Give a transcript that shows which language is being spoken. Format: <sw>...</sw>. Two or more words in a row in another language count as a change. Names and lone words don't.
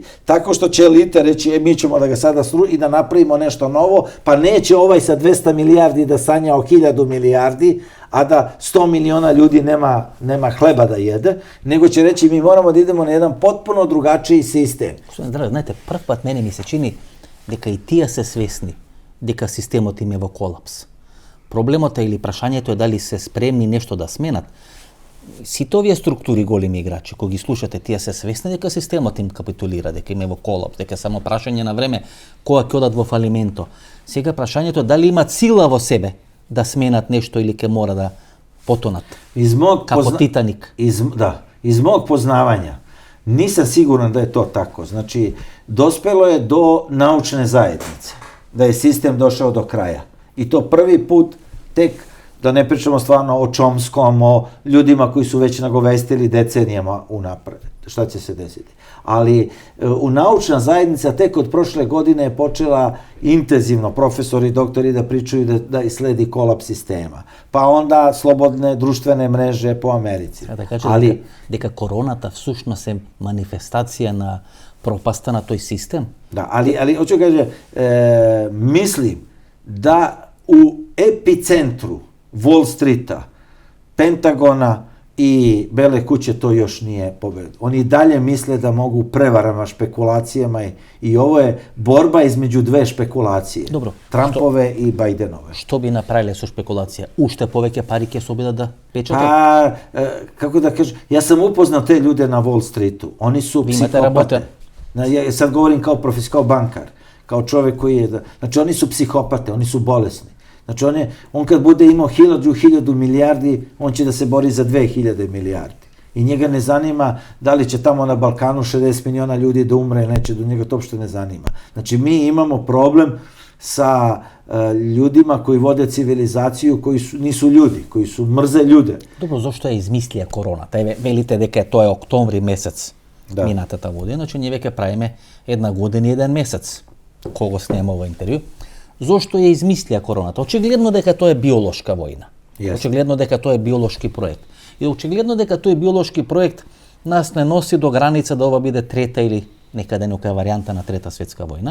<sr>Tako što će elite reći, mi ćemo da ga sada srušimo i da napravimo nešto novo, pa neće ovaj sa 200 milijardi da sanja o 1000 milijardi, a da 100 miliona ljudi nema hleba da jede, nego će reći mi moramo da idemo na jedan potpuno drugačiji sistem.</sr> <mk>Знате, прв пат мене ми се чини дека и тие се свесни дека системот им е во колапс. Проблемот или прашањето е дали се спремни нешто да сменат. Сите овие структури големи играчи, кога ги слушате, тие се свесни дека системот им капитулира, дека им е во колапс, дека само прашање на време кога ќе одат во фалименто. Сега прашањето е дали имат сила во себе да сменат нешто или ќе мора да потонат. Како Титаник.</mk> <sr>Iz mog poznavanja nisam siguran da je to tako. Znači, dospelo je do naučne zajednice, da je sistem došao do kraja. I to prvi put, tek, da ne pričamo stvarno o Chomskom, o ljudima koji su već nagovestili decenijama unapred, šta će se desiti. Ali u naučna zajednica tek od prošle godine je počela intenzivno, profesori i doktori da pričaju da sledi kolaps sistema. Pa onda slobodne društvene mreže po Americi.</sr> <mk>Да кажете дека короната всушност е манифестација на пропаста на тој систем?</mk> <sr>Da, ali hoću kaže, mislim da u epicentru Wall Streeta, Pentagona i Bele kuće to još nije pobedilo. Oni dalje misle da mogu prevarama, špekulacijama i ovo je borba između dve špekulacije. Dobro. Trumpove i Bidenove.</sr> <mk>Што би направили со шпекулација? Уште повеќе пари ќе се обидат да печатат?</mk> <sr>Pa, kako da kažem, ja sam upoznao te ljude na Wall Streetu. Oni su psihopate. Ja sad govorim kao bankar, kao čovjek koji je... Znači, oni su psihopate, oni su bolesni. Znači, on kad bude imao 1000 milijardi, on će da se bori za 2000 milijardi. I njega ne zanima da li će tamo na Balkanu 60 miliona ljudi da umre ili neće, do njega to uopšte ne zanima. Znači, mi imamo problem sa ljudima koji vode civilizaciju, koji nisu ljudi, koji su mrze ljude. Dobro,</sr> <mk>зошто ја измислија короната? Велите дека тоа е октомври месец минатата година, значи ние веќе правиме една година и еден месец кога снема ова интервју. Зошто ја измислија короната? Очигледно дека тоа е биолошка војна. Очигледно дека тоа е биолошки проект. И очигледно дека тој биолошки проект нас не носи до граница да ова биде трета или некаде некоја варијанта на трета светска војна.</mk>